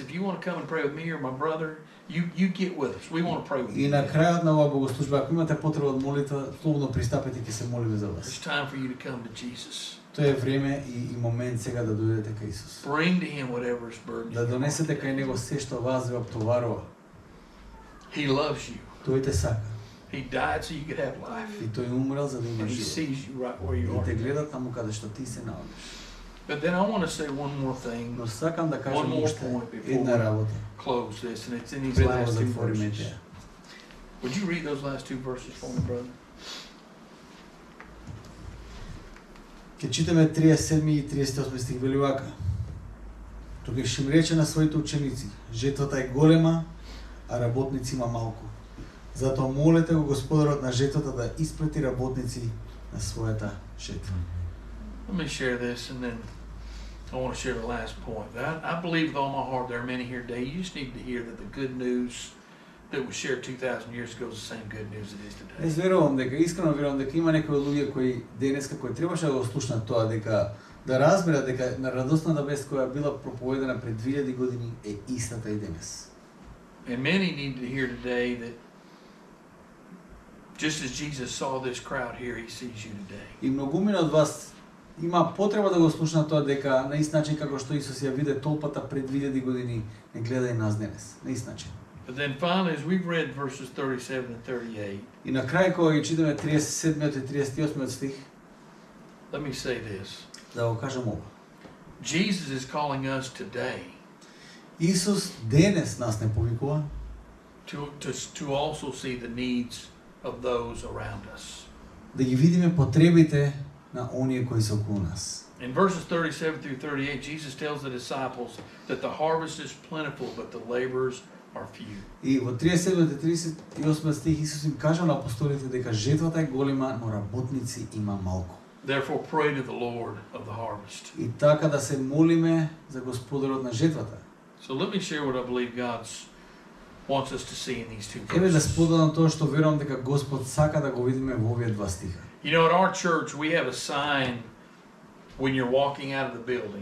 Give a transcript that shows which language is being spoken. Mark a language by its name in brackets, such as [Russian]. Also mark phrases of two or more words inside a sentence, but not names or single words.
[English] If you want to come and pray with me or my brother, you get with us. We want to pray with [Macedonian] И [English] you. [Macedonian] на крајот на оваа богослужба, ако имате потреба од молитва, слободно пристапете, ќе се молиме за вас. [English] It's time for you to come to Jesus. [Macedonian] Тоа е време и момент сега да дојдете кај Исус. [English] Bring to Him whatever is burdened. [Macedonian] Да донесете кај Него се што вас ве оптоварува. [English] He loves you. [Macedonian] Тој те сака. [English] He died so you could have life. [Macedonian] И тој умрел за да [English] And [Macedonian] имаш [English] He [Macedonian] живот. [English] sees you right where you [Macedonian] И те [English] are. [Macedonian] гледа таму каде што ти се наоѓаш. [English] But then I want to say one more thing, [Macedonian] Но сакам да [English] One [Macedonian] кажам [English] more [Macedonian] уште [English] point before [Macedonian] една [English] we [Macedonian] работа. [English] close this, and it's in these [Macedonian] Пред да го [English] last two [Macedonian] затвориме [English] verses. [Macedonian] теа. [English] Would you read those last two verses for me, brother? [Macedonian] Ке читаме 37 и 38 стих, вели вака. Тогаш им рече на своите ученици, жетвата е голема, а работници има малку. Затоа молете го Господарот на жетвата да испрати работници на својата жетва. [English] Let me share this, and then I want to share the last point. I believe with all my heart there are many here today. You just need to hear that the good news that was shared 2,000 years ago is the same good news it is today. [Macedonian] Јас верувам дека, искрено верувам дека има некои луѓе кои денеска кои требаше да го слушнат тоа, дека да разберат дека на радосната вест која била проповедена пред 2000 години е истата и денес. [English] And many need to hear today that just as Jesus saw this crowd here, He sees you today. [Macedonian] И многумина од вас има потреба да го слушнат тоа дека на ист начин како што Исус ја виде толпата пред 2000 години, не гледа и нас денес, на ист начин. [English] But then finally, as we've read verses 37 and 38, [Macedonian] И на крај кога ги читаме 37 и 38 стих, [English] let me say this. [Macedonian] да го кажам ова. [English] Jesus is calling us today [Macedonian] Исус денес нас не повикува [English] to also see the needs of those around us. [Macedonian] да ги видиме потребите на оние кои се околу нас. [English] In verses 37 through 38, Jesus tells the disciples that the harvest is plentiful, but the laborers are few. [Macedonian] И во 37-38 стих Исус им кажа на апостолите дека жетвата е голема, но работници има малку. [English] Therefore, pray to the Lord of the harvest. [Macedonian] И така да се молиме за Господарот на жетвата. [English] So let me share what I believe God wants us to see in these two [Macedonian] Еве да [English] verses. [Macedonian] споделам тоа што верувам дека Господ сака да го видиме во овие два стиха. [English] You know, at our church, we have a sign when you're walking out of the building.